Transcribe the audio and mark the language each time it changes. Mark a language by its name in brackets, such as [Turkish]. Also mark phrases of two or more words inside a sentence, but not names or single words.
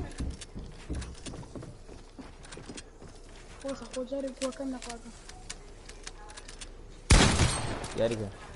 [Portuguese] Cosa, Rogério, colocando na porta. [Arabic] يا رجال